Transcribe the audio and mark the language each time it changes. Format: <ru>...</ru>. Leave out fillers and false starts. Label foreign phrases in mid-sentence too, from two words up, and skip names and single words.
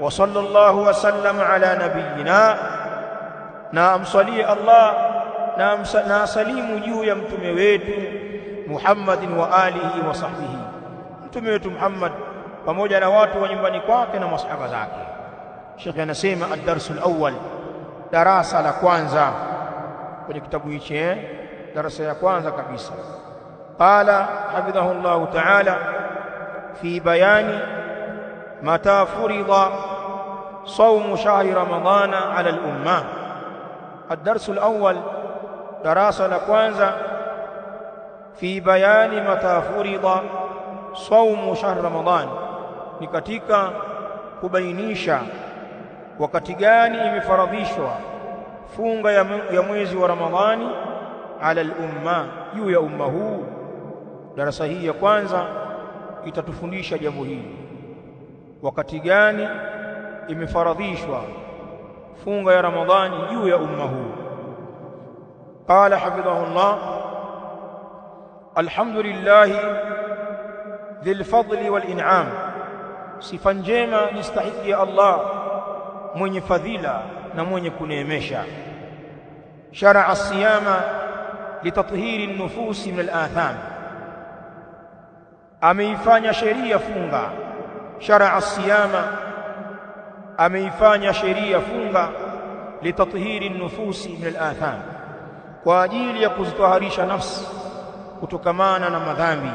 <ar>وصلى الله وسلم على نبينا,</ar> <sw>na amsalie Allah na salimu juu ya mtume wetu</sw> <ar>محمد وآله وصحبه,</ar> <sw>mtume wetu Muhammad pamoja na watu wa nyumbani kwake na masahaba zake. Sheikh anasema</sw> <ar>الدرس الأول,</ar> <sw>darasa la kwanza kwenye kitabu hichi, darasa ya kwanza kabisa.</sw> <ar>قال حفظه الله تعالى في بيان متى فرض صوم شهر رمضان على الأمة. الدرس الأول</ar> <sw>darasa la kwanza</sw> <ar>في بيان متى فرض صوم شهر رمضان،</ar> <sw>ni katika kubainisha wakati gani imefaradhishwa funga ya mwezi wa Ramadhani</sw> <ar>على الأمة,</ar> <sw>juu ya umma huu. Darasa hii ya kwanza itatufundisha jambo hili, wakati gani imefaradhishwa funga ya Ramadhani juu ya umma huu.</sw> <ar>قال حفظه الله، الحمد لله ذي الفضل والإنعام,</ar> <sw>sifa njema nistahiki ya Allah mwenye fadhila na mwenye kuneemesha.</sw> <ar>شرع الصيام لتطهير النفوس من الآثام,</ar> <sw>ameifanya sheria funga.</sw> <ar>شرع الصيام,</ar> <sw>ameifanya sheria funga</sw> <ar>لتطهير النفوس من الآثام,</ar> <sw>kwa ajili ya kuzitaharisha nafsi kutokamana na madhambi.</sw>